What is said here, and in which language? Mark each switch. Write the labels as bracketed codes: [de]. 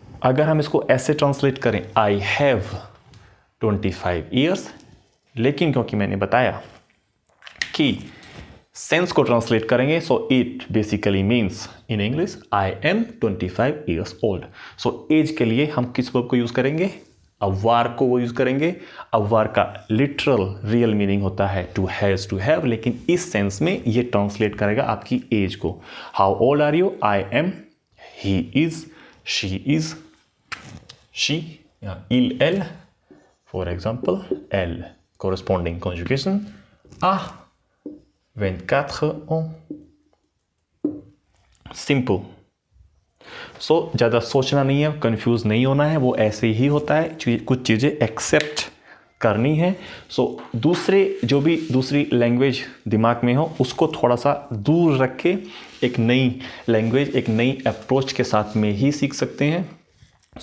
[hi] अगर हम इसको ऐसे ट्रांसलेट करें, [en] I have 25 years, [hi] लेकिन क्योंकि मैंने बताया कि सेंस को ट्रांसलेट करेंगे, [en] So it basically means in English I am 25 years old. [hi] So as के लिए हम किस वर्ब को यूज करेंगे? अवार को वो यूज करेंगे। अवार का लिटरल रियल मीनिंग होता है टू हैज, टू हैव, लेकिन इस सेंस में ये ट्रांसलेट करेगा आपकी एज को। [en] How old are you? I am, he is, she is, she, il, elle, for example, elle, corresponding conjugation, [fr] a 24 ans. [en] Simple. [hi] सो ज़्यादा सोचना नहीं है, कंफ्यूज नहीं होना है, वो ऐसे ही होता है, कुछ चीज़ें एक्सेप्ट करनी है। सो दूसरी लैंग्वेज दिमाग में हो उसको थोड़ा सा दूर रख के एक नई लैंग्वेज, एक नई अप्रोच के साथ में ही सीख सकते हैं।